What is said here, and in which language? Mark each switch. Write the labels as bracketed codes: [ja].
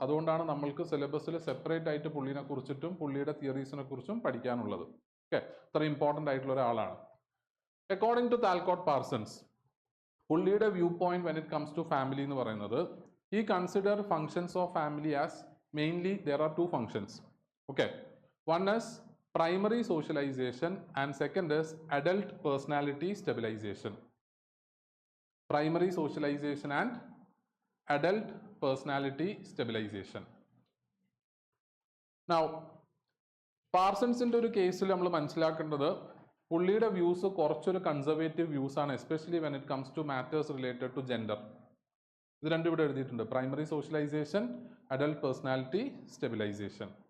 [ml] അതുകൊണ്ടാണ് നമ്മൾക്ക് സിലബസിൽ സെപ്പറേറ്റ് ആയിട്ട് പുള്ളിനെ കുറിച്ചിട്ടും പുള്ളിയുടെ തിയറീസിനെ കുറിച്ചും പഠിക്കാനുള്ളത്. ഓക്കെ, ഇത്ര ഇമ്പോർട്ടൻ്റ് ആയിട്ടുള്ള ഒരാളാണ്. അക്കോർഡിംഗ് ടു താൽക്കോട്ട് പാർസൺസ്, പുള്ളിയുടെ view point [en] when it comes to [ml] family എന്ന് പറയുന്നത്, [en] he consider functions of family as mainly there are two functions. Okay, one is primary socialization and second is adult personality stabilization. Primary socialization and adult personality stabilization. [ml] Now പാർസൺസിന്റെ ഒരു കേസിൽ നമ്മൾ മനസ്സിലാക്കേണ്ടത്, പുള്ളിയുടെ views കുറച്ചൊരു conservative views ആണ്, especially [en] When it comes to matters related to gender. [ml] ഇത് രണ്ടും ഇവിടെ എഴുതിയിട്ടുണ്ട്, primary socialisation, adult personality stabilisation.